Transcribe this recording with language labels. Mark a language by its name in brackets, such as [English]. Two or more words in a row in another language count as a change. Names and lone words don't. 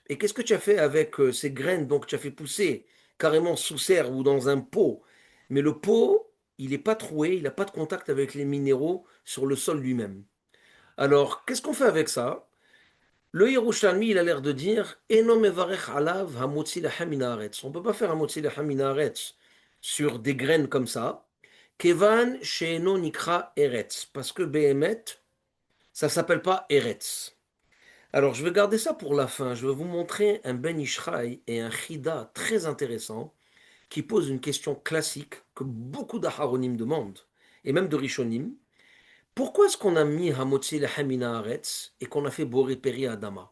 [French] Et qu'est-ce que tu as fait avec ces graines donc tu as fait pousser carrément sous serre ou dans un pot, mais le pot, il n'est pas troué, il n'a pas de contact avec les minéraux sur le sol lui-même. Alors, qu'est-ce qu'on fait avec ça? Le Yerushalmi, il a l'air de dire [Hebrew] אינו מברך עליו המוציא לחם מן הארץ. [French] On ne peut pas faire [Hebrew] המוציא לחם מן הארץ [French] sur des graines comme ça. [Hebrew] כיון שאינו נקרא ארץ. [French] Parce que Behemet, ça ne s'appelle pas eretz. Alors, je vais garder ça pour la fin. Je vais vous montrer un Ben Ishraï et un Chida très intéressant qui pose une question classique que beaucoup d'Aharonim demandent, et même de Rishonim. Pourquoi est-ce qu'on a mis [Hebrew] המוציא מן הארץ [French] et qu'on a fait [Hebrew] בורא פרי האדמה?